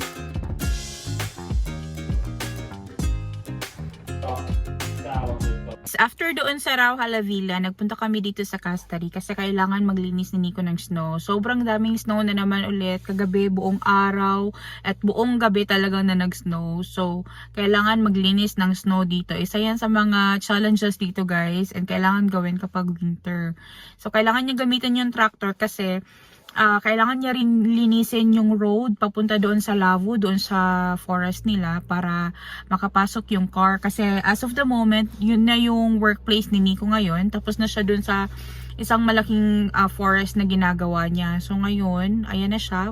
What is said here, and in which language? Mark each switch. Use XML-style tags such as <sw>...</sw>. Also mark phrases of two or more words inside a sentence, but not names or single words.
<fi>täällä on sit</fi> <tl>after doon sa Rauhala Villa, nagpunta kami dito sa Castari kasi kailangan maglinis ni Nico ng snow. Sobrang daming snow na naman ulit. Kagabi, buong araw at buong gabi talagang na nag-snow. So, kailangan maglinis ng snow dito. Isa yan sa mga challenges dito guys and kailangan gawin kapag winter. So, kailangan niya gamitin yung tractor kasi kailangan niya rin linisin yung road papunta doon sa Lavu, doon sa forest nila para makapasok yung car. Kasi</tl> <en>as of the moment,</en> <tl>yun na yung workplace ni Nico ngayon. Tapos na siya doon sa isang malaking forest na ginagawa niya. So ngayon, ayan na siya.</tl>